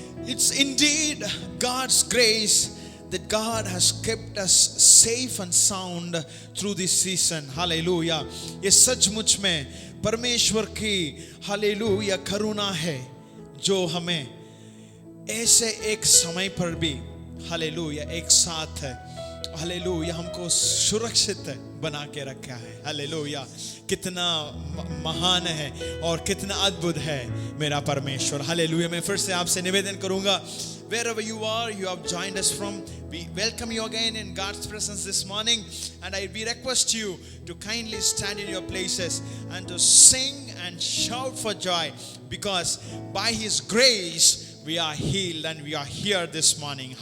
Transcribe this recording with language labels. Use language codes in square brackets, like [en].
[en] It's indeed God's grace that God has kept us safe and sound through this season, hallelujah. [hi] ये सचमुच में परमेश्वर की hallelujah करुणा है जो हमें ऐसे एक समय पर भी हालेलुया एक साथ हालेलुया हमको सुरक्षित बना के रखा है। हालेलुया, कितना महान है और कितना अद्भुत है मेरा परमेश्वर। हालेलुया। मैं फिर से आपसे निवेदन करूंगा, [en] wherever you are, you have joined us from, we welcome you again in God's presence this morning, and we request you to kindly stand in your places and to sing and shout for joy, because by His grace we are healed and we are here this morning.